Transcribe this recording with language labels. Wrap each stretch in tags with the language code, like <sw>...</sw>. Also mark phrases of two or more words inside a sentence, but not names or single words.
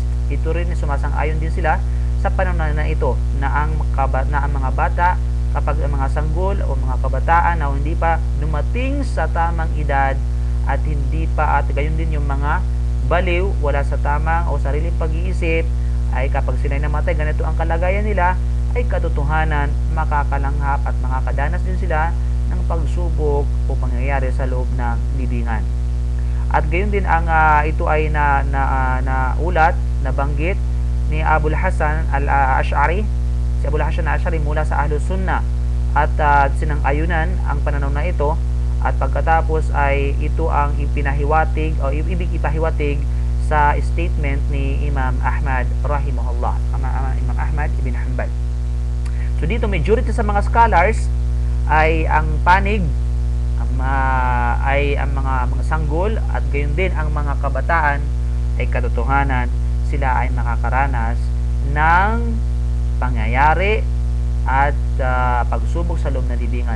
<tl>Ito rin sumasang-ayon din sila sa pananaw na ito na ang mga bata, kapag ang mga sanggol o mga kabataan na hindi pa dumating sa tamang edad, at gayon din yung mga baliw, wala sa tamang o sariling pag-iisip, ay kapag sila namatay, ganito ang kalagayan nila, ay katotohanan makakalanghap at makakadanas din sila ng pagsubok o pangyayari sa loob ng libingan. At gayon din ang ito ay ulat, nabanggit ni Abul Hasan Al-Ash'ari, si Abul Hasan Al-Ash'ari mula sa Ahlus Sunnah, at sinang-ayunan ang pananaw na ito. At pagkatapos ay ito ang ipinahiwatig o ibig ipahiwatig sa statement ni Imam Ahmad rahimahullah, Imam Ahmad ibn Hanbal. So dito majority sa mga scholars ay ang panig ay ang mga sanggol at gayon din ang mga kabataan ay katotohanan sila ay makakaranas ng pangyayari at pagsubok sa loob ng libingan.</tl>